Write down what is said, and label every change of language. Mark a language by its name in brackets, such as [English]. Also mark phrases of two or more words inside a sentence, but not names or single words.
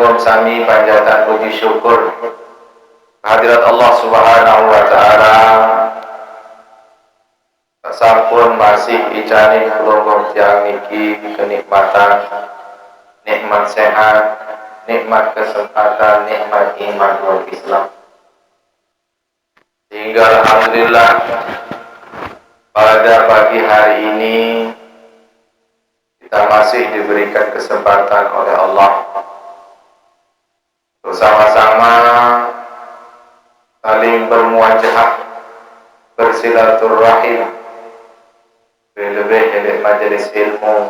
[Javanese] sami panjatan [Indonesian] puji syukur hadirat [Javanese] Allah [Arabic] سبحانه وتعالى. [Javanese] Sampun masih ijani kula tiyang niki [Indonesian] kenikmatan, nikmat sehat, nikmat kesempatan, nikmat [Arabic] إيمان والإسلام. [Indonesian] Sehingga alhamdulillah pada pagi hari ini kita masih diberikan kesempatan oleh Allah bersama-sama saling bermuajahah, bersilaturahim, lebih dari majelis ilmu.